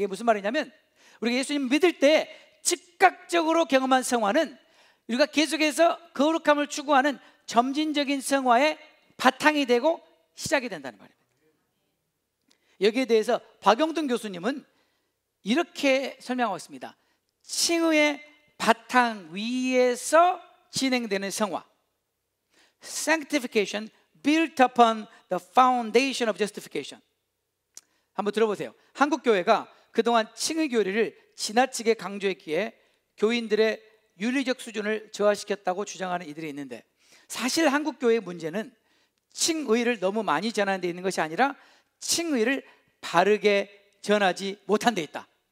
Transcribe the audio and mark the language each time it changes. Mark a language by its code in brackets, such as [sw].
[ko] 이게 무슨 말이냐면 우리가 예수님 믿을 때 즉각적으로 경험한 성화는 우리가 계속해서 거룩함을 추구하는 점진적인 성화의 바탕이 되고 시작이 된다는 말입니다. 여기에 대해서 박영등 교수님은 이렇게 설명하고 있습니다. 칭의의 바탕 위에서 진행되는 성화, [en] Sanctification built upon the foundation of justification. [ko] 한번 들어보세요. 한국교회가 그동안 칭의 교리를 지나치게 강조했기에 교인들의 윤리적 수준을 저하시켰다고 주장하는 이들이 있는데, 사실 한국교회의 문제는 칭의를 너무 많이 전하는 데 있는 것이 아니라 칭의를 바르게 전하지 못한 데 있다.